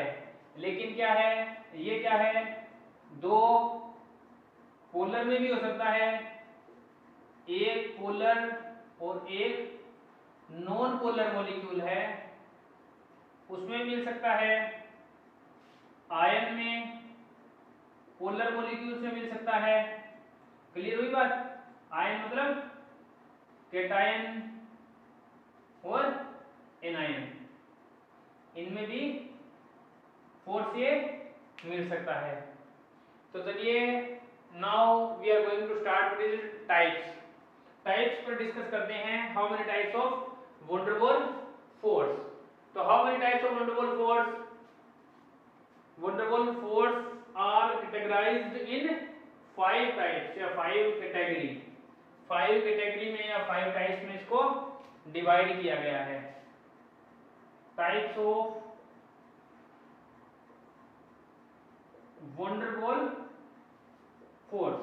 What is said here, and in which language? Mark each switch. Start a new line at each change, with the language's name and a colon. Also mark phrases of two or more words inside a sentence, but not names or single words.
Hindi: लेकिन क्या है, ये क्या है, दो पोलर में भी हो सकता है, एक पोलर और एक
English: non polar molecule
Hindi: है उसमें मिल सकता है, आयन में,
English: polar molecule
Hindi: से मिल सकता है. क्लियर हुई बात? आयन मतलब कैटायन और एनायन, इनमें भी फोर्स ये मिल सकता है. तो चलिए
English: now we are going to start with types.
Hindi: टाइप्स पर डिस्कस करते हैं.
English: how many types of van der Waals फोर्स. तो how many types of van der Waals फोर्स? van der Waals force are categorized in 5 types या 5 कैटेगरी.
Hindi: 5 कैटेगरी में या 5 टाइप्स में इसको डिवाइड किया गया है.
English: types of van der Waals फोर्स.